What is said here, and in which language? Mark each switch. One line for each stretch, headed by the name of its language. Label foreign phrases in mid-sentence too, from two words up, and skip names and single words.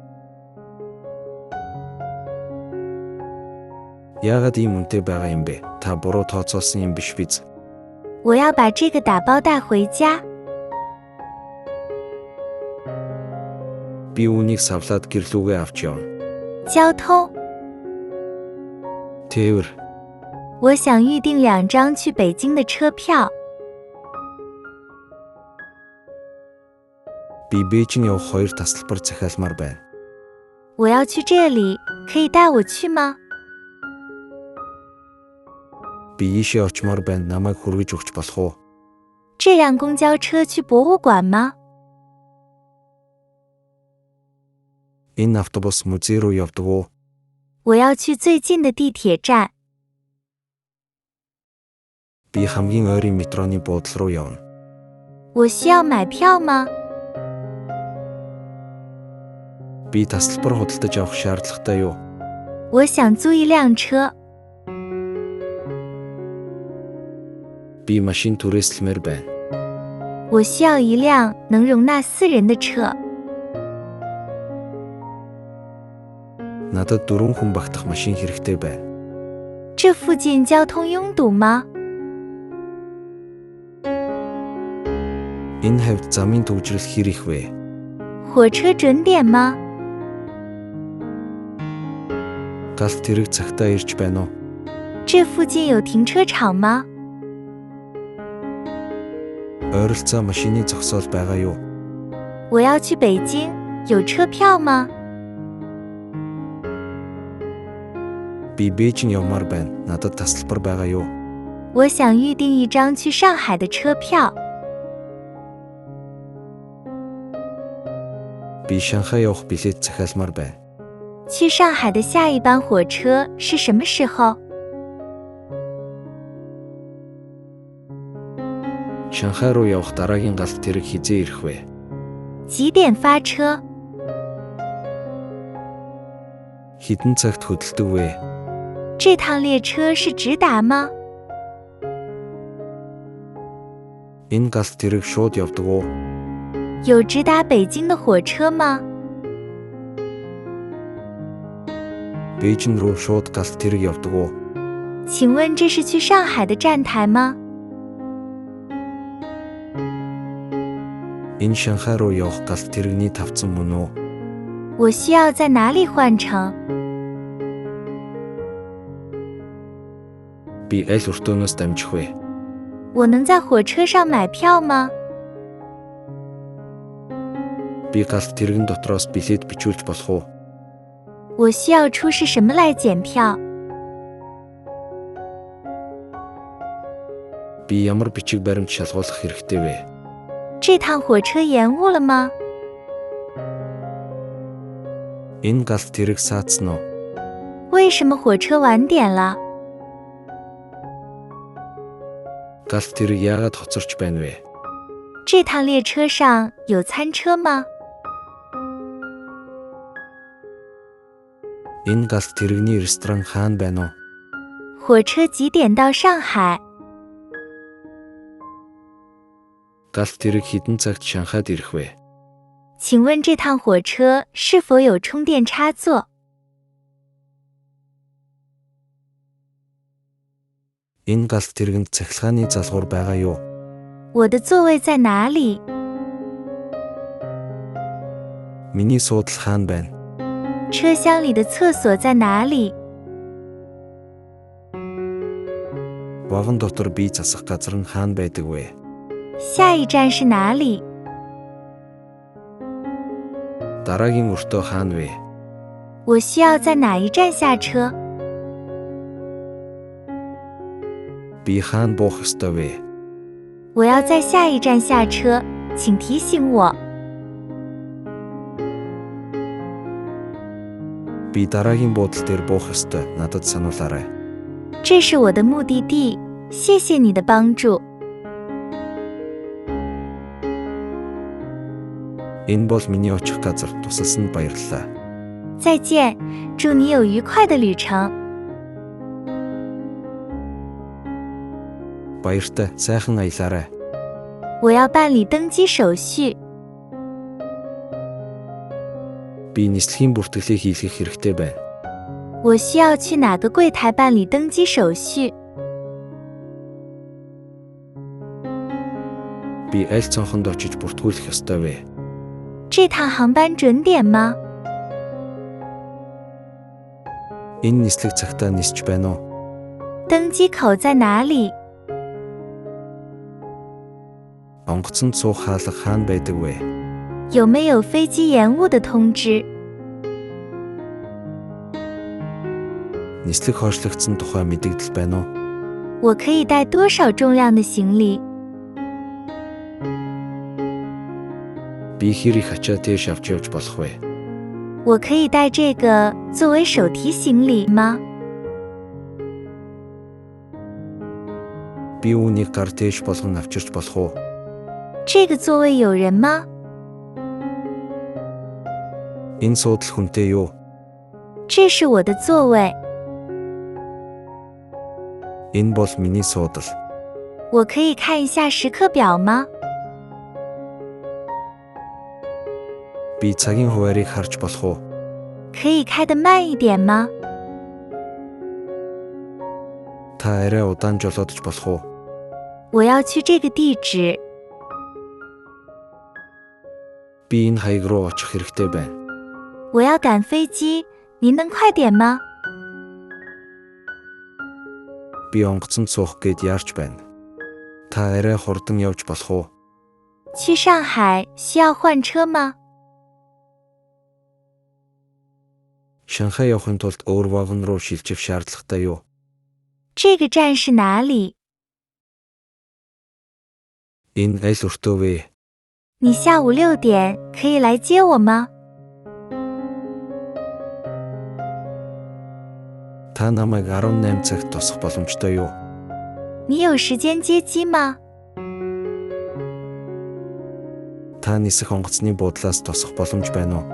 Mongolian: Яагаад ийм үнэтэй байгаа юм бэ? Та буруу тооцоолсон юм биш биз?
Chinese: 我要把这个打包带回家。
Mongolian: Би үүнийг савлаад гэрлүүгээ авч явна.
Chinese: 交通，
Mongolian: Тээвэр.
Chinese: 我想预订2张去北京的车票。
Mongolian: Би Бээжин явах 2 тасалбар захиалмаар байна.
Chinese: 我要去这里，可以带我去吗？
Mongolian: Би ийшээ очимоор байна. Намайг хүргэж өгч болох уу?
Chinese: 这辆公交车去博物馆吗？
Mongolian: Энэ автобус музей руу явдаг уу?
Chinese: 我要去最近的地铁站。
Mongolian: Би хамгийн ойрын метроны буудлын руу явна.
Chinese: 我需要买票吗？
Mongolian: Би тасалбар худалдаж авах шаардлагатай юу?
Chinese: 我想租一辆车。
Mongolian: Би машин түрээслэмээр байна.
Chinese: 我需要一辆能容纳4人的车。
Mongolian: Надад 4 хүн багтах машин хэрэгтэй байна.
Chinese: 这附近交通拥堵吗？
Mongolian: Энэ хавьд замын төвжрэл хэр их вэ?
Chinese: 火车准点吗？
Mongolian: Галт тэрэг цагтаа ирж байна уу?
Chinese: 这附近有停车场吗？
Mongolian: Ойролцоо машины зогсоол байгаа юу?
Chinese: 我要去北京，有车票吗？
Mongolian: Би Бээжин явмаар байна. Надад тасалбар байгаа юу?
Chinese: 我想预订一张去上海的车票。
Mongolian: Би Шанхай явах билет захиалмаар байна.
Chinese: 去上海的下一班火车是什么时候？
Mongolian: Шанхай руу явах дараагийн галт тэрэг хизээ ирэх вэ?
Chinese: 几点发车？
Mongolian: Хэдэн цагт хөдөлдөг вэ?
Chinese: 这趟列车是直达吗？
Mongolian: Энэ галт тэрэг шууд явдаг уу?
Chinese: 有直达北京的火车吗？
Mongolian: Бээжин руу шууд галт тэрэг явдаг уу?
Chinese: 请问这是去上海的站台吗？
Mongolian: Энэ Шанхай руу явах галт тэрэгний тавцан мөн үү?
Chinese: 我需要在哪里换乘？
Mongolian: Би аль өртөөнөөс дамжих вэ?
Chinese: 我能在火车上买票吗？
Mongolian: Би галт тэрэгэн дотроос билет бичүүлж болох уу?
Chinese: 我需要出示什么来检票？
Mongolian: Би ямар бичиг баримт шалгуулах хэрэгтэй вэ?
Chinese: 这趟火车延误了吗？
Mongolian: Энэ галт тэрэг саацсан уу?
Chinese: 为什么火车晚点了？
Mongolian: Галт тэрэг яагаад хоцорч байна вэ?
Chinese: 这趟列车上有餐车吗？
Mongolian: Энэ галт тэрэгний ресторан хаана байна уу?
Chinese: 火车几点到上海？
Mongolian: Галт тэрэг хэдэн цагт Шанхайд ирэх вэ?
Chinese: 请问这趟火车是否有充电插座？
Mongolian: Энэ галт тэрэгэнд цахилгааны залгуур байгаа юу?
Chinese: 我的座位在哪里？
Mongolian: Миний суудал хаана байна?
Chinese: 车厢里的厕所在哪里？
Mongolian: Вагон дотор бие засах газар нь хаана байдаг вэ?
Chinese: 下一站是哪里？
Mongolian: Дараагийн өртөө хаана вэ?
Chinese: 我需要在哪一站下车？
Mongolian: Би хаана буух ёстой вэ?
Chinese: 我要在下一站下车，请提醒我。
Mongolian: Би дараагийн буудал дээр буух ёстой. Надад сануулаарай.
Chinese: 这是我的目的地，谢谢你的帮助。
Mongolian: Энэ бол миний очих газар. Тусалсанд баярлалаа.
Chinese: 再见，祝你有愉快的旅程。
Mongolian: Баяртай. Сайхан аялаарай.
Chinese: 我要办理登机手续。
Mongolian: Би нислэгийн бүртгэлийг хийлгэх хэрэгтэй байна.
Chinese: 我需要去哪个柜台办理登机手续？
Mongolian: Би аль цонхонд очиж бүртгүүлэх ёстой вэ?
Chinese: 这趟航班准点吗？
Mongolian: Энэ нислэг цагтаа нисч байна уу?
Chinese: 登机口在哪里？
Mongolian: Онгоцонд суух хаалга хаана байдаг вэ?
Chinese: 有没有飞机延误的通知？
Mongolian: Нислэг хойшлогдсон тухай мэдээлэл байна уу?
Chinese: 我可以带多少重量的行李？
Mongolian: Би хэр их ачаа тийш авч явж болох вэ?
Chinese: 我可以带这个作为手提行李吗？
Mongolian: Би үүнийг гар тээш болгон авчирч болох уу?
Chinese: 这个座位有人吗？
Mongolian: Энэ суудал хүнтэй юу?
Chinese: 这是我的座位，
Mongolian: Энэ бол миний суудал.
Chinese: 我可以看一下时刻表吗？
Mongolian: Би цагийн хуваарийг харж болох уу?
Chinese: 可以开得慢一点吗？
Mongolian: Та арай удаан жолоодож болох уу?
Chinese: 我要去这个地址，
Mongolian: Би энэ хаяг руу очих хэрэгтэй байна.
Chinese: 我要赶飞机，您能快点吗？
Mongolian: Би онгоцонд суух гээд яарч байна. Та арай хурдан явж болох уу?
Chinese: 去上海需要换车吗？
Mongolian: Шанхай явахын тулд өөр вагон руу шилжих шаардлагатай юу?
Chinese: 这个站是哪里？
Mongolian: Энэ аль өртөө вэ?
Chinese: 你下午6点可以来接我吗？
Mongolian: Та намайг 18 цагт тусах боломжтой юу?
Chinese: 你有时间接机吗？
Mongolian: Та нисэх онгоцны буудлаас тусах боломж байна уу?